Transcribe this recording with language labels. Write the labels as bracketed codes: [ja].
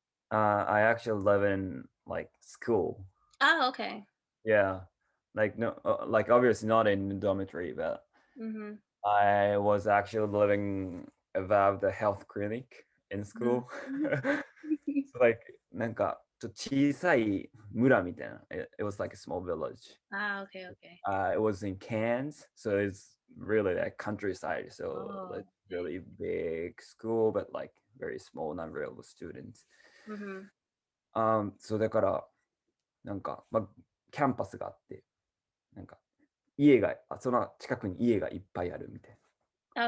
[en] I actually live in like school. Oh, okay. Yeah. Like no, like obviously not in dormitory, but Mhm. I was actually living above the health clinic in school. うん。 So like [ja] なんかちょっと小さい村みたいな。 [en] It was like a small village. Ah, okay, okay. It was in Cairns, so it's really like countryside. So Oh, like okay. really big school, but like very small number of students. Mhm. [ja] そうだからなんか、まあ、キャンパスがあって、なんか家がその近くに家がいっぱいあるみたいな。